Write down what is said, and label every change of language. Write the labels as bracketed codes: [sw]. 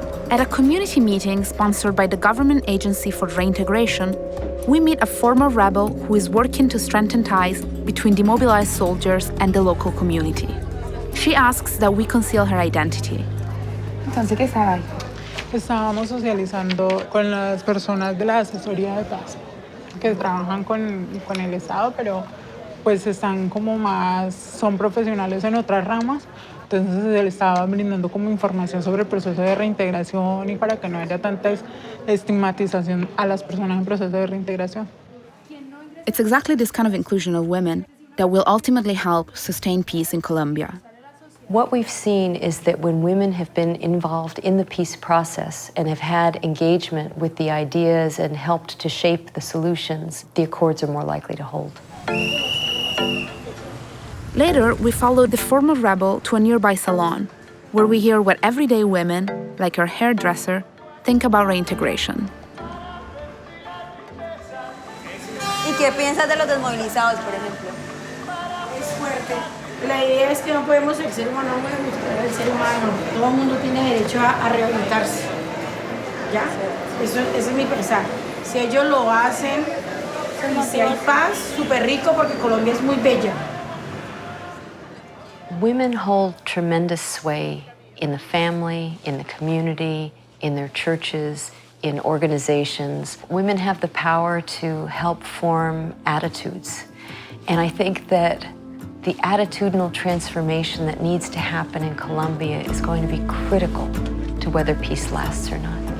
[en] At a community meeting sponsored by the Government Agency for Reintegration, we meet a former rebel who is working to strengthen ties between demobilized soldiers and the local community. She asks that we conceal her identity. [es] Entonces, ¿qué estaba ahí? Estábamos socializando con las personas de la asesoría de paz que trabajan con el Estado, pero pues están como más, son profesionales en otras ramas. Entonces se le estaba brindando como información sobre el proceso de reintegración y para que no haya tanta estigmatización a las personas en proceso de reintegración. [en] It's exactly this kind of inclusion of women that will ultimately help sustain peace in Colombia. What we've seen is that when women have been involved in the peace process and have had engagement with the ideas and helped to shape the solutions, the accords are more likely to hold. Later, we followed the former rebel to a nearby salon, where we hear what everyday women, like her hairdresser, think about reintegration. [es] ¿Y qué piensas de los desmovilizados, por ejemplo? Es fuerte. La idea es que no podemos el ser humano mostrar al ser humano. Todo el mundo tiene derecho a rehabilitarse. ¿Ya? Eso es mi pensar. Si ellos lo hacen y si hay paz, súper rico porque Colombia es muy bella. [en] Women hold tremendous sway in the family, in the community, in their churches, in organizations. Women have the power to help form attitudes. And I think that the attitudinal transformation that needs to happen in Colombia is going to be critical to whether peace lasts or not.